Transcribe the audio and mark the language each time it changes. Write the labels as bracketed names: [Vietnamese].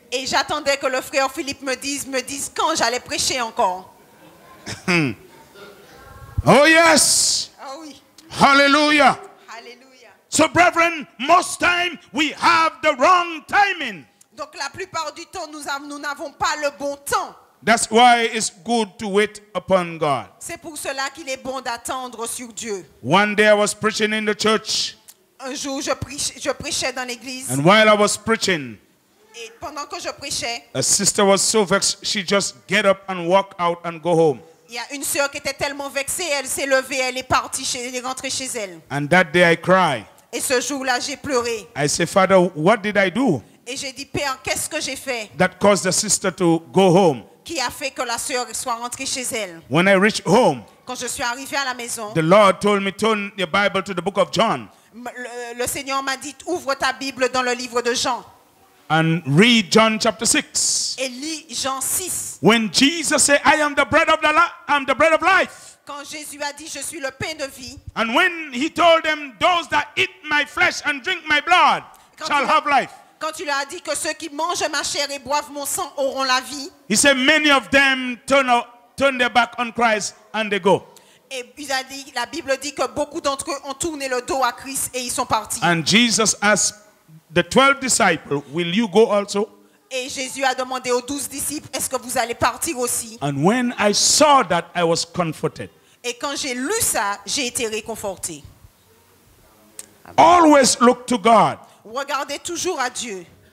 [French] Et j'attendais que le frère Philippe me dise quand j'allais prêcher encore. [English] Oh yes. [French] Ah oui. [English] Hallelujah. [French] Alléluia. [English] So brethren, most time we have the wrong timing. [French] Donc la plupart du temps, nous n'avons pas le bon temps. [English] That's why it's good to wait upon God. [French] C'est pour cela qu'il est bon d'attendre sur Dieu. [English] One day I was preaching in the church, [French] Un jour, je prêchais dans l'église. [English] and while I was preaching, [French] Et pendant que je prêchais, [English] a sister was so vexed, she just get up and walk out and go home. [French] il y a une sœur qui était tellement vexée, elle s'est levée, elle est partie, elle est rentrée chez elle. [English] And that day I cried. [French] Et ce jour-là, j'ai pleuré. [English] I said, Father, what did I do [French] Et j'ai dit, Père, qu'est-ce que j'ai fait [English] that caused the sister to go home? [French] qui a fait que la sœur soit rentrée chez elle? [English] When I reached home, [French] Quand je suis arrivée à la maison, [English] the Lord told me, turn your Bible to the book of John [French] le Seigneur m'a dit, ouvre ta Bible dans le livre de Jean [English] and read John chapter 6. [French] et lis Jean 6. [English] When Jesus said, I am the bread of I'm the bread of life. [French] Quand Jésus a dit, je suis le pain de vie, [English] And when he told them, those that eat my flesh and drink my blood shall have life. [French] quand il a dit que ceux qui mangent ma chair et boivent mon sang auront la vie, [English] He said, many of them turn their back on Christ and they go. [French] et il a dit, la Bible dit que beaucoup d'entre eux ont tourné le dos à Christ et ils sont partis. [English] And Jesus asked the 12 disciples, will you go also? [French] Et Jésus a demandé aux 12 disciples, est-ce que vous allez partir aussi? [English] And when I saw that, I was comforted. [French] Et quand j'ai lu ça, j'ai été réconforté. [English] Always look to God. [French] Regardez toujours à Dieu.